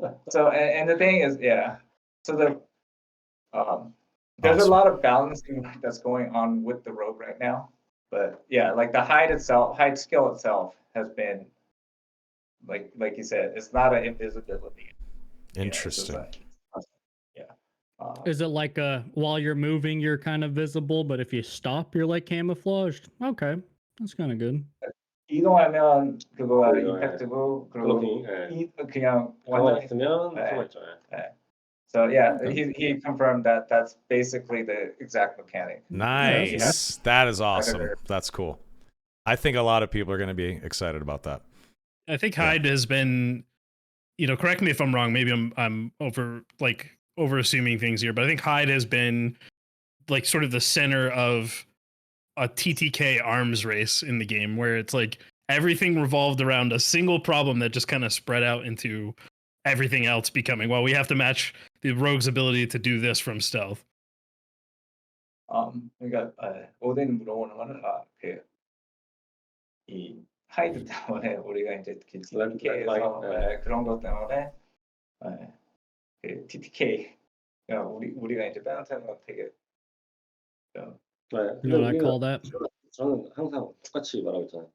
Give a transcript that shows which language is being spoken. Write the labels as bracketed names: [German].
[English] So and the thing is, so there's a lot of balancing that's going on with the rogue right now, but like the hide skill itself has been like you said, it's not an invisibility. Interesting. Is it like while you're moving you're kind of visible, but if you stop you're like camouflaged? Okay, that's kind of good. [Korean] 이동하면 그거 이펙트고 그리고 그냥 가만히 있으면 숨어있죠. [English] So he confirmed that that's basically the exact mechanic. Nice. That is awesome. That's cool. I think a lot of people are going to be excited about that. I think hide has been, correct me if I'm wrong. Maybe I'm over assuming things here, but I think hide has been like sort of the center of a TTK arms race in the game, where it's like everything revolved around a single problem that just kind of spread out into everything else becoming, well, we have to match the rogue's ability to do this from stealth. [Korean] 그러니까 오딘 물어보는 거는 이 하이드 때문에 우리가 이제 TTK에서 그런 것 때문에 그 TTK 우리가 이제 빼놓는 건 되게 [English] You know what I call that? [Korean] 저는 항상 똑같이 말하고 있잖아요.